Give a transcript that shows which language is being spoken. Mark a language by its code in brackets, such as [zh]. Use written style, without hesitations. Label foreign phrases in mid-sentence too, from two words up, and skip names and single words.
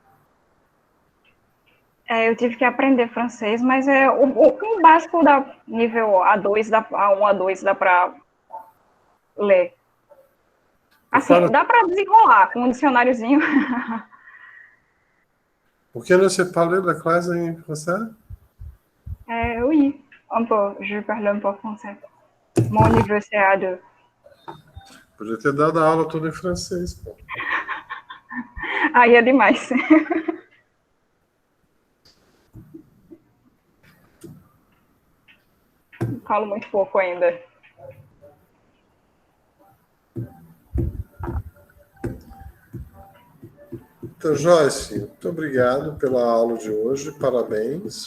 [pt] Eu tive que aprender francês, mas o básico da nível A2, A1, A2, dá para ler. Assim, dá para desenrolar com um dicionáriozinho. Por que você [fr] parle la classe [pt] em français? [fr] Oui, un peu. Je parle un peu français. Mon niveau c'est A2. [pt] Podia ter dado a aula toda em francês, pô. Aí é demais. Falo muito pouco ainda. Então, Joyce, muito obrigado pela aula de hoje, parabéns.